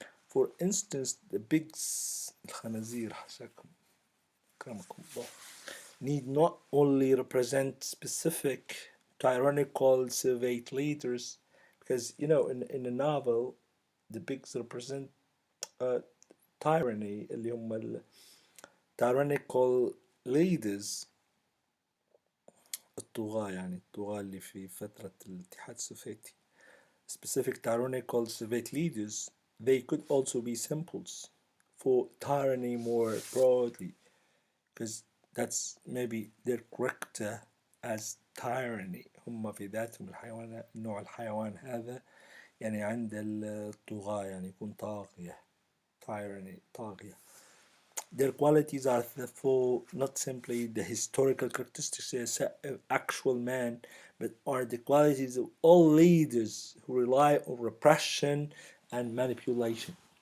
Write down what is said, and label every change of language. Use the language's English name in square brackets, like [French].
[English] For instance, the pigs, [Arabic] الخنازير حشاكم أكرمكم الله, [English] need not only represent specific tyrannical Soviet leaders, because you know in the novel the pigs represent tyranny [Arabic] اللي هم [English] tyrannical leaders, [Arabic] الطغاة يعني الطغاة اللي في فترة الاتحاد السوفيتي. [English] Specific tyrannical Soviet leaders, they could also be symbols for tyranny more broadly, because that's maybe their character as tyranny. [Arabic] هم في ذاتهم الحيوان، نوع الحيوان هذا يعني عند الطغاة يعني يكون طاغية، tyranny طاغية. [English] Their qualities are therefore not simply the historical characteristics of actual man, but are the qualities of all leaders who rely on repression and manipulation.